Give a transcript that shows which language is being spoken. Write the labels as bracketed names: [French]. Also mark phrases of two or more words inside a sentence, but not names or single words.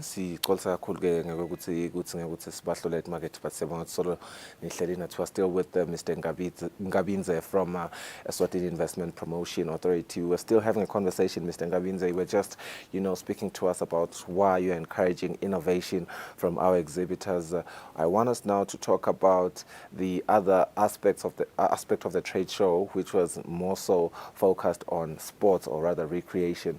[Swati] Sixolisa kakhulu ke ngekuthi sibahlole market but siyabonga solo nihleli nathi. [English] We're still with Mr. Ngabinze from Eswatini Investment Promotion Authority. We're still having a conversation, Mr. Ngabinze. We're just, speaking to us about why you're encouraging innovation from our exhibitors. I want us now to talk about the other aspect of the trade show, which was more so focused on sports or rather recreation.